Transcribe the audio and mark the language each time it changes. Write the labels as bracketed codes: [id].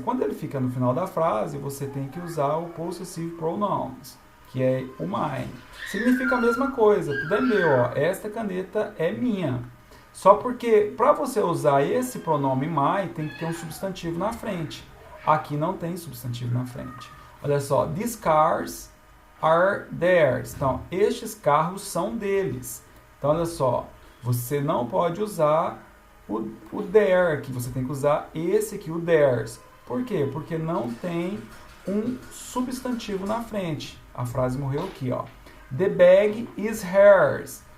[pt] Quando ele fica no final da frase, você tem que usar o possessive pronouns, que é o mine. Significa a mesma coisa, tudo é meu, ó. Esta caneta é minha. Só porque, para você usar esse pronome my, tem que ter um substantivo na frente. Aqui não tem substantivo na frente. [en] Olha só, these cars are theirs. [pt] Então, estes carros são deles. Então, olha só, você não pode usar o their aqui, você tem que usar esse aqui, o theirs. Por quê? Porque não tem um substantivo na frente. A frase morreu aqui, ó. [en] The bag is hers.